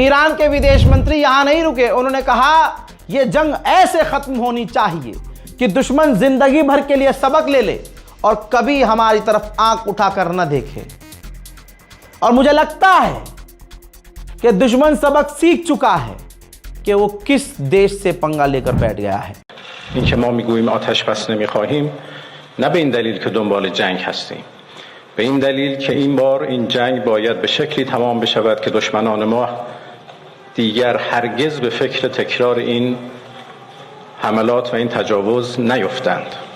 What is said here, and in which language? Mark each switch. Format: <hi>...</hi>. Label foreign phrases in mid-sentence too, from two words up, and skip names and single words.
<hi>ईरान के विदेश मंत्री यहां नहीं रुके, उन्होंने कहा यह जंग ऐसे खत्म होनी चाहिए कि दुश्मन जिंदगी भर के लिए सबक ले ले और कभी हमारी तरफ आंख उठाकर न देखे। और मुझे लगता है कि दुश्मन सबक सीख चुका है कि वो किस देश से पंगा लेकर बैठ गया है।</hi> <fa>اینکه ما میگوییم آتش بس نمیخواهیم نه به این دلیل که دنبال جنگ هستیم، به این دلیل که این بار این جنگ باید به شکلی تمام بشود که دشمنان ما دیگر هرگز به فکر تکرار این حملات و این تجاوز نیفتند.</fa>